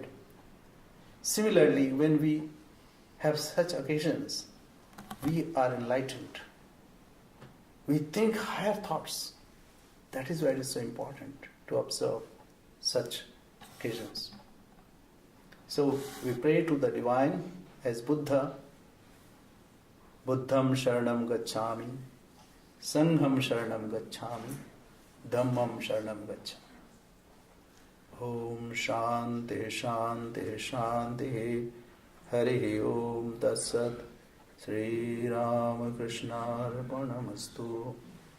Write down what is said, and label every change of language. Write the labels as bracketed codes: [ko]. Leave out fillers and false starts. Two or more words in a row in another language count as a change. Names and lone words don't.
[en] Similarly, when we have such occasions, we are enlightened. We think higher thoughts. That is why it is so important to observe such occasions. So we pray to the divine as Buddha, [sa] बुद्धं शरणं गच्छामि संघं शरणं गच्छामि धम्मं शरणं गच्छामि. ॐ शान्तिः शान्तिः शान्तिः. हरि ॐ तत् सत्. श्री रामकृष्ण अर्पणमस्तु.